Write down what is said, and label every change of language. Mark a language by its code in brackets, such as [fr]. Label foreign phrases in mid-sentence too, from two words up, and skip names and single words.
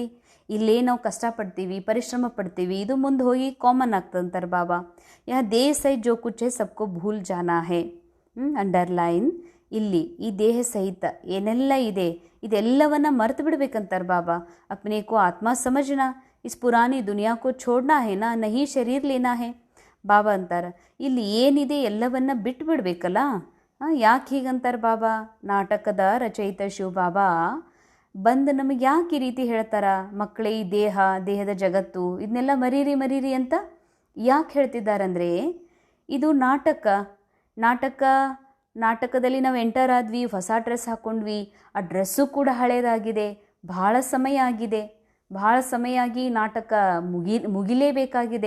[kn] ಇಲ್ಲೇ ನಾವು ಕಷ್ಟಪಡ್ತೀವಿ, ಪರಿಶ್ರಮ ಪಡ್ತೀವಿ, ಇದು ಮುಂದೆ ಹೋಗಿ ಕಾಮನ್ ಆಗ್ತದಂತಾರೆ ಬಾಬಾ. [hi] यह देह सहित जो कुछ है सबको भूल जाना है. ಅಂಡರ್ಲೈನ್, ಇಲ್ಲಿ ಈ ದೇಹ ಸಹಿತ ಏನೆಲ್ಲ ಇದೆ ಇದೆಲ್ಲವನ್ನು ಮರೆತು ಬಿಡ್ಬೇಕಂತಾರೆ ಬಾಬಾ. अपने को आत्मा समझना, इस पुरानी दुनिया को छोड़ना है ना, नहीं शरीर लेना है. [kn] ಬಾಬಾ ಅಂತಾರೆ, ಇಲ್ಲಿ ಏನಿದೆ ಎಲ್ಲವನ್ನ ಬಿಟ್ಟು ಬಿಡಬೇಕಲ್ಲ. ಯಾಕೆ ಹೀಗಂತಾರೆ ಬಾಬಾ? ನಾಟಕದ ರಚಯಿತ ಶಿವಬಾಬಾ ಬಂದು ನಮಗೆ ಯಾಕೆ ಈ ರೀತಿ ಹೇಳ್ತಾರ? ಮಕ್ಕಳೇ, ಈ ದೇಹದ ಜಗತ್ತು ಇದನ್ನೆಲ್ಲ ಮರೀರಿ ಅಂತ ಯಾಕೆ ಹೇಳ್ತಿದ್ದಾರಂದರೆ, ಇದು ನಾಟಕದಲ್ಲಿ ನಾವು ಎಂಟರ್ ಆದ್ವಿ, ಹೊಸ ಡ್ರೆಸ್ ಹಾಕ್ಕೊಂಡ್ವಿ, ಆ ಡ್ರೆಸ್ಸು ಕೂಡ ಹಳೇದಾಗಿದೆ, ಭಾಳ ಸಮಯ ಆಗಿ ನಾಟಕ ಮುಗಿಲೇಬೇಕಾಗಿದೆ.